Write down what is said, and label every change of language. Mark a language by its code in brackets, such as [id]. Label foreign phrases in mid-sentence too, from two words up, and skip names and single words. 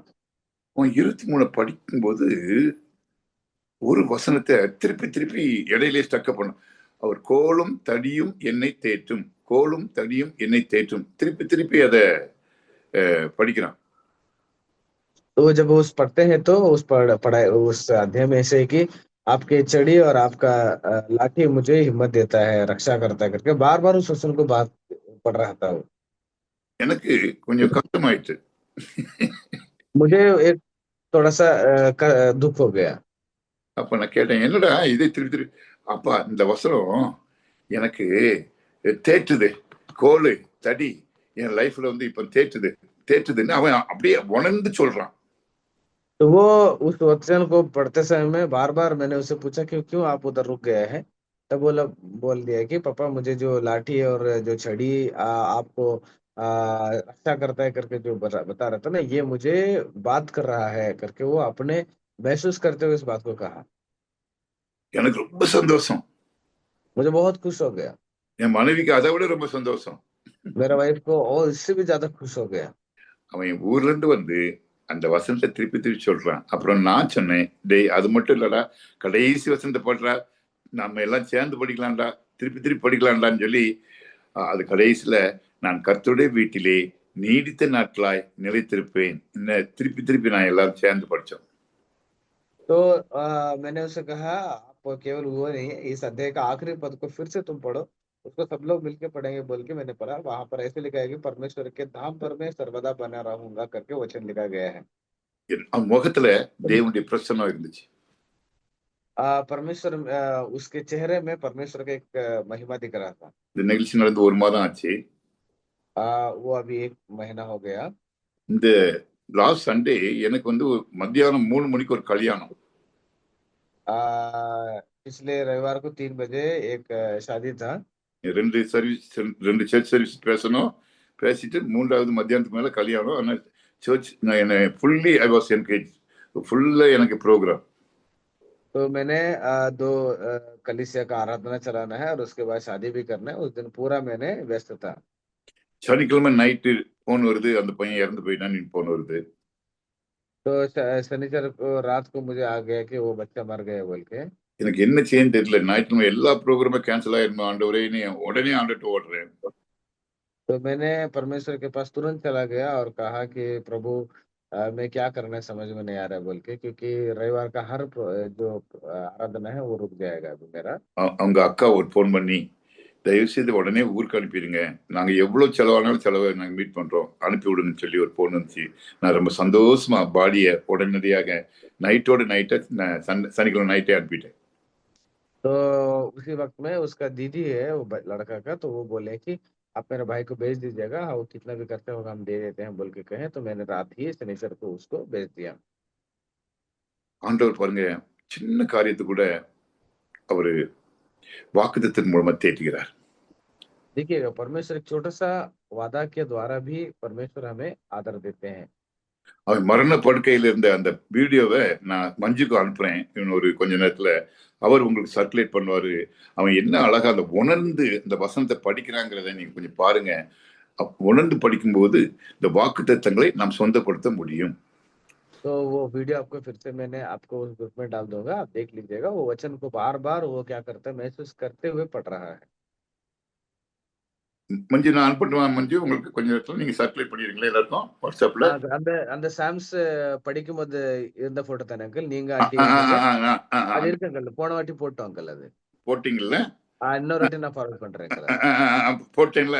[ta] அவன் 23 படிக்கும்போது ஒரு வசனத்தை திருப்பி திருப்பி இடையிலே ஸ்டக்கப் பண்ணும். அவர் கோலும் தடியும் என்னை தேற்றும், கோலும் தடியும் என்னை தேற்றும், திருப்பி திருப்பி அதை படிக்கிறான். [hi] तो जब वो उस पढ़ते हैं तो उस पढ़ाई उस अध्याय में ऐसे है कि आपकी छड़ी और आपका लाठी मुझे हिम्मत देता है, रक्षा करता है करके बार-बार उस वचन को बात पढ़ रहा था वो। [ta] எனக்கு கொஞ்சம் கஷ்டமாயிட்டு. [hi] मुझे एक थोड़ा-सा दुःख हो गया। [ta] அப்ப நான் கேட்டேன், என்னடா இதை திருப்பி திருப்பி, அப்பா இந்த வசனம் எனக்கு தேற்றுது, கோலு தடி என் லைஃப்ல வந்து இப்ப தேற்றுது தேற்றுதுன்னு அவன் அப்படியே உணர்ந்து சொல்றான். [hi] तो वो उस वचन को पढ़ते समय में बार-बार मैंने उससे पूछा कि क्यों आप उधर रुक गए हैं? तब बोल दिया कि पापा मुझे जो लाठी और जो छड़ी आपको रक्षा करता है करके जो बता रहा था ना, ये मुझे बात कर रहा है करके वो अपने महसूस करते हुए इस बात को कहा। [ta] எனக்கு ரொம்ப சந்தோஷம். [hi] मुझे बहुत खुश हो गया। [ta] என் மனைவிக்கு அதை விட ரொம்ப சந்தோஷம். [hi] मेरा वाइफ को और इससे भी ज़्यादा खुश हो गया। [ta] அவன் என் ஊர்ல இருந்து வந்து அந்த வசனத்தை திருப்பி திருப்பி சொல்றான். அப்புறம் நான் சொன்னேன், டேய் அது மட்டும் இல்லடா, கடைசி வசனத்தை போடுறா, நம்ம எல்லாம் சேர்ந்து படிக்கலாம்டா, திருப்பி திருப்பி படிக்கலாம்டான்னு சொல்லி அது கடைசியில நான் கர்த்தருடைய வீட்டிலே நீடித்த நாட்களாய் நிலைத்திருப்பேன். திருப்பி திருப்பி நான் எல்லாரும் சேர்ந்து படிச்சோம். [hi] तो मैंने उससे कहा आप केवल वो नहीं, इस अध्याय का आखिरी पद को फिर से तुम पढ़ो, उसको सब लोग मिलके पढ़ेंगे बोल के मैंने पढ़ा। वहां पर ऐसे लिखा है कि परमेश्वर के धाम पर मैं सर्वदा बना रहूंगा करके वचन लिखा गया है। [ta] அவன் முகத்துல தேவனுடைய பிரசன்னம் இருந்துச்சு. [hi] परमेश्वर उसके चेहरे में परमेश्वर का एक महिमा दिख रहा था। [ta] இந்த நிகழ்ச்சி நடந்து ஒரு மாதம் ஆச்சு. [hi] वो अभी 1 महीना हो गया। [ta] இந்த [en] last Sunday [ta] எனக்கு வந்து மத்தியானம் 3 மணிக்கு ஒரு கல்யாணம். [hi] पिछले रविवार को 3 बजे एक शादी था। [ta] 2 [en] church service [ta] பேசணும். பேசிட்டு 3வது மத்தியானத்துக்கு மேல கல்யாணம். ஆனா சர்ச் நான் என்ன [en] fully I was engage. [ta] ஃபுல்லா எனக்கு ப்ரோக்ராம். [hi] तो मैंने 2 कलीसिया का आराधना चलाना है और उसके बाद शादी भी करना है। उस दिन पूरा मैंने व्यस्त था। [ta] சனிக்கிழமை நைட்டு போன் வருது, அந்த பையன் இறந்து போயிட்டான்னு போன் வருது. [hi] तो शनिचर को रात को मुझे आ गया कि वो बच्चा मर गया बोल के। [ta] எனக்கு என்ன செய்யன்னு தெரியல. ஞாயிற்றுக்கிழமை எல்லா [en] programum cancel [ta] ஆயிருமா ஆண்டவரே, நீ உடனே ஆண்டுட்டு ஓடுறேன். [hi] तो मैंने परमेश्वर के पास तुरंत चला गया और कहा कि प्रभु मैं क्या करना है समझ में नहीं आ रहा है बोल के, क्योंकि रविवार का हर जो आराधना है वो रुक जाएगा अभी मेरा। [ta] அவங்க அக்கா ஒரு போன் பண்ணி, தயவு செய்து உடனே ஊருக்கு அனுப்பிடுங்க, நாங்க எவ்வளவு செலவானாலும் செலவை நாங்க மீட் பண்றோம், அனுப்பி விடுங்கன்னு சொல்லி ஒரு போன் வந்துச்சு. நான் ரொம்ப சந்தோஷமா பாடிய உடனடியாக நைட்டோட நைட்டை சனிக்கிழமை நைட்டே அனுப்பிட்டேன். [hi] तो उसी वक्त में उसका दीदी है वो लड़का का, तो वो बोले कि आप मेरे भाई को भेज दीजिएगा, वो कितना भी खर्चा होगा हम दे देते हैं बोल के कहे। तो मैंने रात ही शनिचर को उसको भेज दिया। [ta] ஆண்டவர் பாருங்க, சின்ன காரியத்தை கூட அவரு வாக்குத்தத்தின் மூலமா தேற்றுகிறார். [hi] देखिएगा परमेश्वर एक छोटा सा वादा के द्वारा भी परमेश्वर हमें आदर देते हैं। [ta] அவன் மரண படுக்கையில் இருந்த அந்த வீடியோவை நான் மஞ்சுக்கு அனுப்புறேன். இன்னும் ஒரு கொஞ்ச நேரத்துல அவர் உங்களுக்கு சர்க்குலேட் பண்ணுவாரு. அவன் என்ன அழகா அந்த உணர்ந்து அந்த வசனத்தை படிக்கிறாங்கிறத நீங்க கொஞ்சம் பாருங்க. உணர்ந்து படிக்கும்போது இந்த வாக்குத்தத்தங்களை நாம் சொந்தப்படுத்த முடியும். [hi] तो वो वीडियो आपको फिर से मैंने आपको उस ग्रुप में डाल दूंगा, आप देख लीजिएगा। वो वचन को बार बार वो क्या करता है, महसूस करते हुए पढ़ रहा है। [ta] மஞ்சு நான் அனுப்பட்டுமா? மஞ்சு உங்களுக்கு கொஞ்ச நேரத்துல நீங்க சர்க்குலேட் பண்ணிடுறீங்களா எல்லாருக்கும் வாட்ஸ்அப்ல? அந்த அந்த சாம்ஸ் படிக்கும்போது இருந்த போட்டோ தானே அங்கிள் நீங்க ஆ, ஆன்ட்டி ஆ, ஆ, இருந்தது? ஆ, ஆ, ஆ, ஆ, அது அந்த இருக்கு அங்கிள். போன வாட்டி போட்டோம் அங்கிள் அது. போட்டிங்கல்ல? இன்னொரு வாட்டி நான் ஃபார்வர்ட் பண்றேன் அங்கிள் அது. போட்டீங்களா?